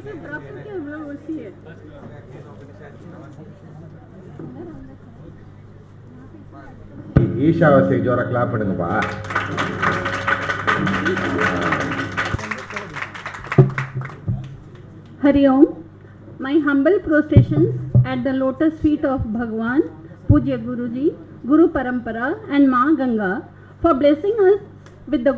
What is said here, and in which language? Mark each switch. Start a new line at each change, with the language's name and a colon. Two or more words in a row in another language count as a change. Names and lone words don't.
Hindi: सब ड्रॉप करके हम लोग उसी है.
Tamil: ஈஷாவாசிக்கு ஜோரா கிளாப் பண்ணுங்கப்பா.
English: Hari Om, my humble prostrations at the lotus feet of Bhagwan, Pujya Guruji, Guru Parampara and Ma Ganga for blessing us with the